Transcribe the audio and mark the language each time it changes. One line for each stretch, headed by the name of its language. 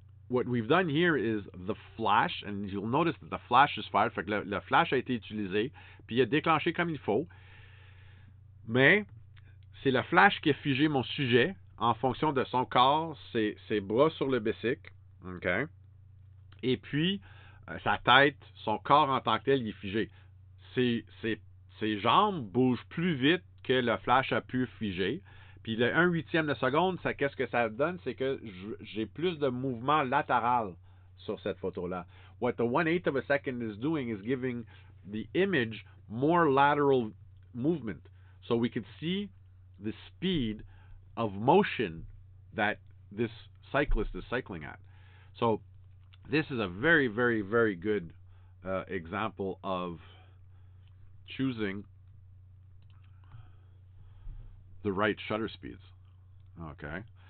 English: What we've done here is the flash, and you'll notice that the flash is fired.
French: Fait que le flash a été utilisé, puis il a déclenché comme il faut. Mais c'est le flash qui a figé mon sujet en fonction de son corps, ses bras sur le bicycle, okay? Et puis sa tête, son corps en tant que tel, il est figé. Ses jambes bougent plus vite que le flash a pu figer. Puis le 1/8 de seconde, qu'est-ce que ça donne? C'est que j'ai plus de mouvement latéral sur cette photo-là.
English: What the 1/8 of a second is doing is giving the image more lateral movement. So we can see the speed of motion that this cyclist is cycling at. So this is a very, very, very good example of choosing the right shutter speeds. Okay.